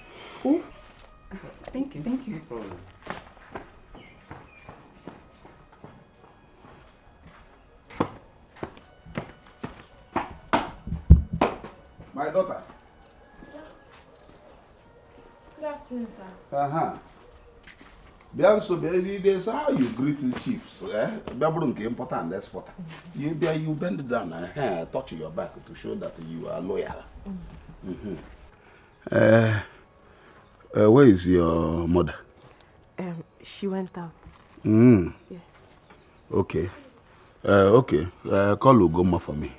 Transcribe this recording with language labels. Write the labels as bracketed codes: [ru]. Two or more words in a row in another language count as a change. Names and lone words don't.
[en] Oh, thank you. No problem. My daughter. Good afternoon, sir. [ig] Bịa nso bịa [en] this how you greet the chiefs. [ig] Bịa bụrụ nke [en] importer and exporter. You bend down and touch your back to show that you are loyal. Where is your mother? She went out. Yes. Okay. Call Ugoma for me.